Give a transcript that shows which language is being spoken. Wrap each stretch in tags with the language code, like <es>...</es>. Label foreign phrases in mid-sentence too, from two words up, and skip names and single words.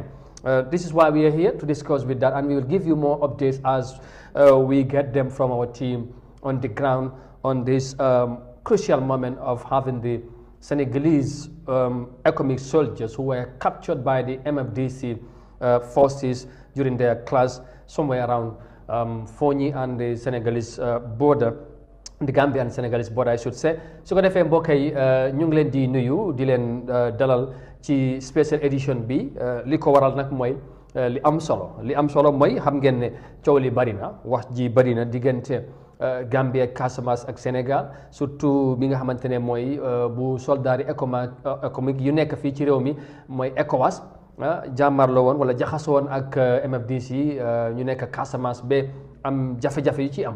<en>This is why we are here to discuss with that, and we will give you more updates as we get them from our team on the ground on this crucial moment of having the Senegalese economic soldiers who were captured by the MFDC forces during their clash somewhere around Fonyi and the Senegalese border, the Gambia and Senegalese border, I should say.</en> <wo>su ko defee mbokk yi ñu ngi leen di nuyu di leen dalal ci</wo> <en>special edition</en> <wo>bi. Li ko waral nag mooy li am solo mooy xam ngeen ne coow li bari na, wax ji bari na diggante Gambia, Casamance ak Sénégal, surtout bi nga xamante ne mooy bu soldaari économique yu nekk fii ci réew mi mooy ECOWAS jàmmarloo woon wala jaxasoo woon ak MFDC ñu nekk Casamance ba am jafe-jafe yu ci am.</wo>